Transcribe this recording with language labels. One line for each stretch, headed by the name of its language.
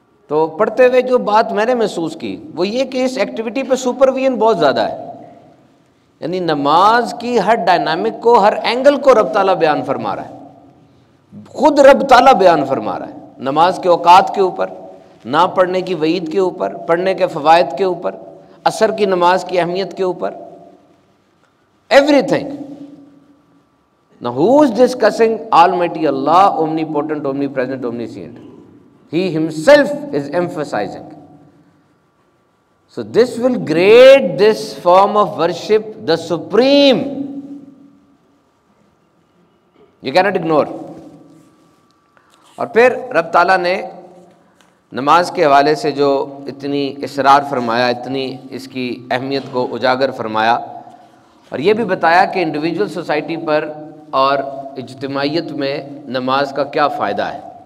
Urdu: تو پڑھتے ہوئے جو بات میں نے محسوس کی وہ یہ کہ اس ایکٹیویٹی پہ سپرویژن بہت زیادہ ہے، یعنی نماز کی ہر ڈائنامک کو، ہر اینگل کو رب تعالیٰ بیان فرما رہا ہے، خود رب تعالیٰ بیان فرما رہا ہے۔ نماز کے اوقات کے اوپر، نہ پڑھنے کی وعید کے اوپر، پڑھنے کے فوائد کے اوپر، عصر کی نماز کی اہمیت کے اوپر، every thing.
English: Now who is discussing Almighty Allah, omnipotent, omnipresent, omniscient? He himself is emphasizing. So this will grade this form of worship the supreme. You cannot ignore.
Urdu: اور پھر رب تعالیٰ نے نماز کے حوالے سے جو اتنی اصرار فرمایا، اتنی اس کی اہمیت کو اجاگر فرمایا، اور یہ بھی بتایا کہ انڈیویجول سوسائٹی پر اور اجتماعیت میں نماز کا کیا فائدہ ہے۔